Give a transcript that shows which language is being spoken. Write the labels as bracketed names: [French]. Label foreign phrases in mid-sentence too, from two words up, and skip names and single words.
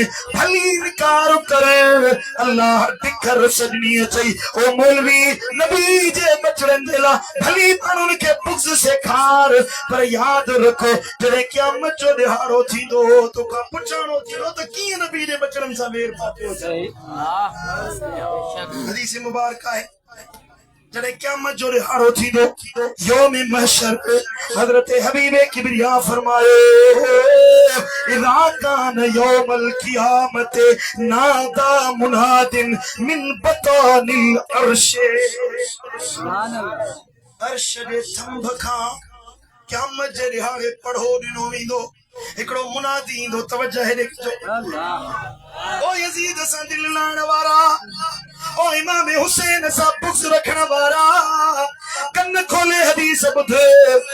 [Sindhi] भली इनकार करे, अल्लाह टिखर सजनी चई ओ मौलवी नबी जे बचड़नि जे लाइ भली माण्हुनि खे बुग़्ज़ सेखार, पर यादि रखो जॾहिं क़यामत जो ॾिहाड़ो थींदो तोखां पुछाणो थींदो त कीअं नबी जे बचड़नि सां वेर पातो अथई। हदीस मुबारक आहे जॾहिं क़यामत जो ॾिहाड़ो थींदो यौम महशर पे हज़रत हबीब किबरिया फरमायो [Arabic] إذا كان يوم القيامة نادى منادٍ من بطنان العرش, [Sindhi] अर्श जे थंभ खां क़यामत जे ॾिहाड़े पढ़ो ॾिनो वेंदो, हिकिड़ो मुनादी ईंदो, तवज्जो हेॾे कजो। ओ यज़ीद सां दिल लाइण वारा, ओ इमाम हुसैन सां बुग़्ज़ रखण वारा, कन खोले हदीस ॿुध।